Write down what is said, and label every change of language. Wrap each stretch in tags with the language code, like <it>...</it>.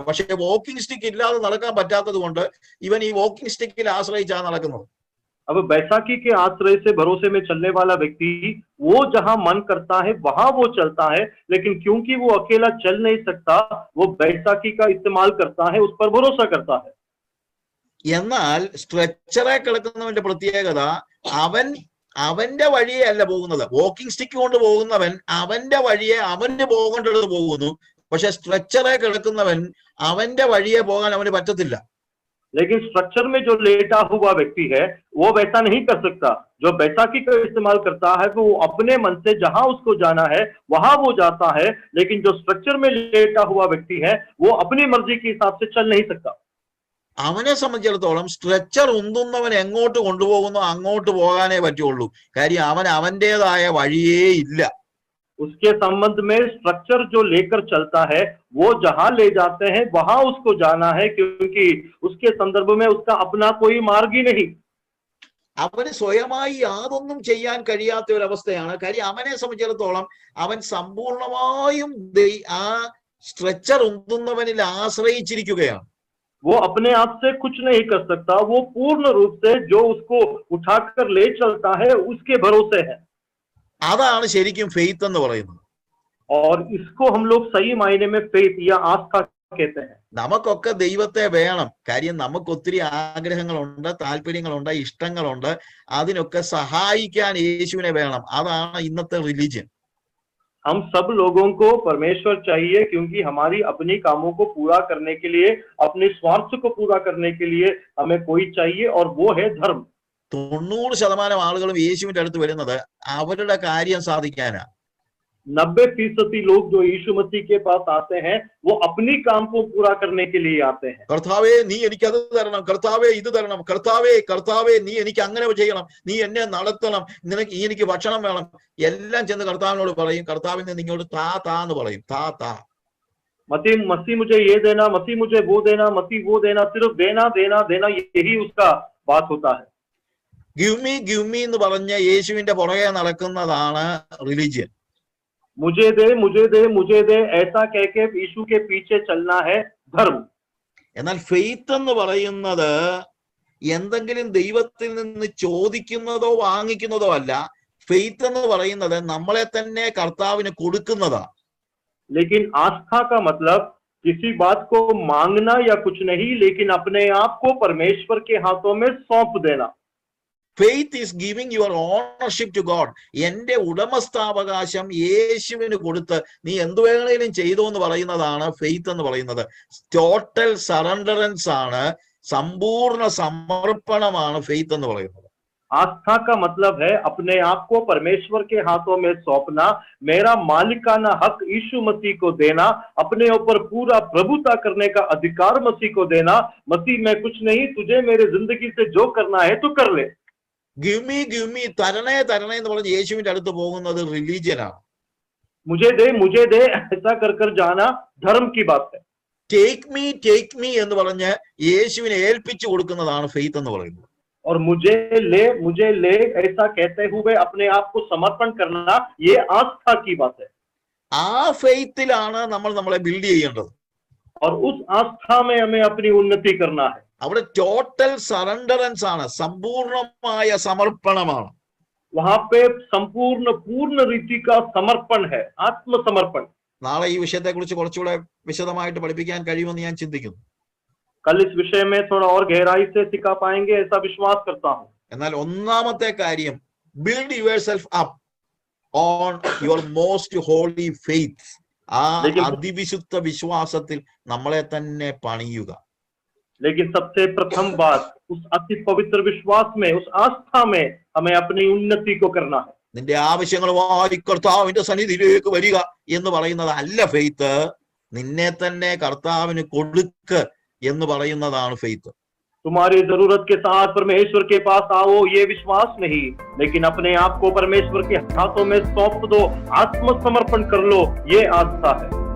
<ml>പക്ഷെ walking stick ഇല്ലാതെ നടക്കാൻ പറ്റാത്തത് കൊണ്ട് ഇവൻ ഈ വാക്കിംഗ് സ്റ്റിക്കിൽ ആശ്രയിച്ചാണ് നടക്കുന്നത്.</ml> <hi>अब बैसाखी के आश्रय से भरोसे में चलने वाला व्यक्ति वो जहां मन करता है वहां वो चलता है, लेकिन क्योंकि वो अकेला चल नहीं सकता, वो बैसाखी का इस्तेमाल करता है, उस पर भरोसा करता है।</hi> <ml>എന്നാൽ സ്ട്രെച്ചറെ കിടക്കുന്നവന്റെ പ്രത്യേകത അവന്റെ വഴിയെ അല്ല പോകുന്നത്. വാക്കിംഗ് സ്റ്റിക്ക് കൊണ്ട് പോകുന്നവൻ അവന്റെ വഴിയെ അവന് പോകേണ്ടത് പോകുന്നു. പക്ഷെ സ്ട്രെച്ചറെ കിടക്കുന്നവൻ അവന്റെ വഴിയെ പോകാൻ അവന് പറ്റത്തില്ല.</ml> <hi>लेकिन स्ट्रक्चर में जो लेटा हुआ व्यक्ति है वो वैसा नहीं कर सकता। जो बैसाखी का इस्तेमाल करता है वो अपने मन से जहां उसको जाना है वहां वो जाता है, लेकिन जो स्ट्रक्चर में लेटा हुआ व्यक्ति है वो अपनी मर्जी के हिसाब से चल नहीं सकता।</hi> <ml>അവനെ സംബന്ധിച്ചിടത്തോളം സ്ട്രെച്ചർ ഉന്തുന്നവൻ എങ്ങോട്ട് കൊണ്ടുപോകുന്നോ അങ്ങോട്ട് പോകാനേ പറ്റുള്ളൂ. കാര്യം അവൻ അവന്റേതായ വഴിയേ ഇല്ല.</ml> <hi>उसके संबंध में स्ट्रक्चर जो लेकर चलता है वो जहां ले जाते हैं वहां उसको जाना है, क्योंकि उसके संदर्भ में उसका अपना कोई मार्ग ही नहीं।</hi> <ml>അവന് സ്വയമായി യാതൊന്നും ചെയ്യാൻ കഴിയാത്ത ഒരു അവസ്ഥയാണ്. കാര്യം അവനെ സംബന്ധിച്ചിടത്തോളം അവൻ സമ്പൂർണമായും ആ സ്ട്രെച്ചർ ഉന്തുന്നവനിൽ ആശ്രയിച്ചിരിക്കുകയാണ്.</ml> <hi>वो अपने आप से कुछ नहीं कर सकता, वो पूर्ण रूप से जो उसको उठाकर ले चलता है उसके भरोसे है।</hi> <ml>അതാണ് ശരിക്കും ഫെയ്ത്ത് എന്ന് പറയുന്നത്.</ml> <hi>और इसको हम लोग सही मायने में फेथ या आस्था कहते हैं।</hi> <ml>നമുക്കൊക്കെ ദൈവത്തെ വേണം. കാര്യം നമുക്ക് ഒത്തിരി ആഗ്രഹങ്ങളുണ്ട്, താല്പര്യങ്ങളുണ്ട്, ഇഷ്ടങ്ങളുണ്ട്. അതിനൊക്കെ സഹായിക്കാൻ യേശുവിനെ വേണം. അതാണ് ഇന്നത്തെ റിലിജിയൻ.</ml> <hi>हम सब लोगों को परमेश्वर चाहिए, क्योंकि हमारी अपनी कामों को पूरा करने के लिए, अपने स्वार्थ को पूरा करने के लिए हमें कोई चाहिए, और वो है धर्म।</hi> <ml>90% ആളുകളും യേശുവിന്റെ അടുത്ത് വരുന്നത് അവരുടെ കാര്യം സാധിക്കാനാ.</ml> <hi>90% लोग जो यीशु मसीह के पास आते हैं वो अपनी काम को पूरा करने के लिए आते हैं।</hi> <ml>കർത്താവേ നീ എനിക്ക് അത് തരണം, കർത്താവേ ഇത് തരണം, കർത്താവേ കർത്താവേ നീ എനിക്ക് അങ്ങനെ ചെയ്യണം, നീ എന്നെ നടത്തണം, നിനക്ക് എനിക്ക് ഭക്ഷണം വേണം. എല്ലാം ചെന്ന് കർത്താവിനോട് പറയും. കർത്താവിൽ നിന്ന് ഇങ്ങോട്ട് താ താ എന്ന് പറയും. താ താ.</ml> <hi>मसीह मुझे ये देना, मसीह मुझे वो देना, मसीह वो देना, सिर्फ देना देना देना, यही उसका बात होता है।</hi> <en>give me</en> <ml>എന്ന് പറഞ്ഞ് യേശുവിന്റെ പുറകെ നടക്കുന്നതാണ് റിലിജിയൻ.</ml> <hi>मुझे दे मुझे दे मुझे दे ऐसा कह के यीशु के पीछे चलना है धर्म।</hi> <ml>എന്നാൽ ഫെയ്ത്ത് എന്ന് പറയുന്നത് എന്തെങ്കിലും ദൈവത്തിൽ നിന്ന് ചോദിക്കുന്നതോ വാങ്ങിക്കുന്നതോ അല്ല. ഫെയ്ത്ത് എന്ന് പറയുന്നത് നമ്മളെ തന്നെ കർത്താവിന് കൊടുക്കുന്നതാണ്.</ml> <hi>लेकिन आस्था का मतलब किसी बात को मांगना या कुछ नहीं, लेकिन अपने आप को परमेश्वर के हाथों में सौंप देना।</hi> <en>Faith is giving your ownership to God.</en> <ml>എന്റെ ഉടമസ്ഥാവകാശം യേശുവിന് കൊടുത്ത് നീ എന്ത് വേണേലും ചെയ്തു എന്ന് പറയുന്നതാണ് ഫെയ്ത്ത് എന്ന് പറയുന്നത്. ടോട്ടൽ സറണ്ടറൻസ് ആണ്, സമ്പൂർണ്ണ സമർപ്പണമാണ് ഫെയ്ത്ത് എന്ന് പറയുന്നത്.</ml> <hi>आस्था का मतलब है अपने आप को परमेश्वर के हाथों में सौंपना, मेरा मालिकाना हक यीशु मसीह को देना, अपने ऊपर पूरा प्रभुता करने का अधिकार मसीह को देना। मसीह मैं कुछ नहीं, तुझे मेरे जिंदगी से जो करना है तो कर ले।</hi> <en>give me</en> <ml>തരണേ തരണേ എന്ന് പറഞ്ഞ് യേശുവിന്റെ അടുത്ത് പോകുന്നത് റിലീജിയനാണ്.</ml> <hi>मुझे दे ऐसा कर कर जाना धर्म की बात है।</hi> <en>take me</en> <ml>എന്ന് പറഞ്ഞ് യേശുവിനെ ഏൽപ്പിച്ചു കൊടുക്കുന്നതാണ് ഫെയ്ത്ത് എന്ന് പറയുന്നത്.</ml> <hi>और मुझे ले ऐसा कहते हुए अपने आप को समर्पण करना, ये आस्था की बात है।</hi> <ml>ആ ഫെയ്ത്തിലാണ് നമ്മൾ നമ്മളെ ബിൽഡ് ചെയ്യേണ്ടത്.</ml> <hi>और उस आस्था में हमें अपनी उन्नति करना है।</hi> <ml>അവിടെ ടോട്ടൽ സറണ്ടറൻസ് ആണ്, സമ്പൂർണമായ സമർപ്പണമാണ്.</ml> <hi>वहां पे संपूर्ण पूर्ण रीति का समर्पण है, आत्मसमर्पण।</hi> <ml>നാളെ ഈ വിഷയത്തെ കുറിച്ച് കുറച്ചുകൂടെ വിശദമായിട്ട് പഠിപ്പിക്കാൻ കഴിയുമെന്ന് ഞാൻ ചിന്തിക്കുന്നു.</ml> <hi>कल इस विषय में थोड़ा और गहराई से सिखा पाएंगे ऐसा विश्वास करता हूं।</hi> <ml>എന്നാൽ ഒന്നാമത്തെ കാര്യം,</ml> <en>Build your self up on your most holy faith.</en> <ml>ആ അതിവിശുദ്ധ വിശ്വാസത്തിൽ നമ്മളെ തന്നെ പണിയുക.</ml> <hi>लेकिन सबसे प्रथम बात, उस अति पवित्र विश्वास में, उस आस्था में हमें अपनी उन्नति को करना है।</hi> <ml>നിന്റെ ആവശ്യങ്ങളുമായി കർത്താവിന്റെ സന്നിധിയിലേക്ക് വരിക എന്ന് പറയുന്നത് അല്ല ഫെയ്ത്ത്. നിന്നെ തന്നെ കർത്താവിന് കൊടുക്ക എന്ന് പറയുന്നതാണ് ഫെയ്ത്ത്.</ml> <hi>तुम्हारी जरूरत के साथ परमेश्वर के पास आओ, ये विश्वास नहीं, लेकिन अपने आप को परमेश्वर के हाथों में सौंप दो, आत्मसमर्पण कर लो, ये आस्था है।</hi>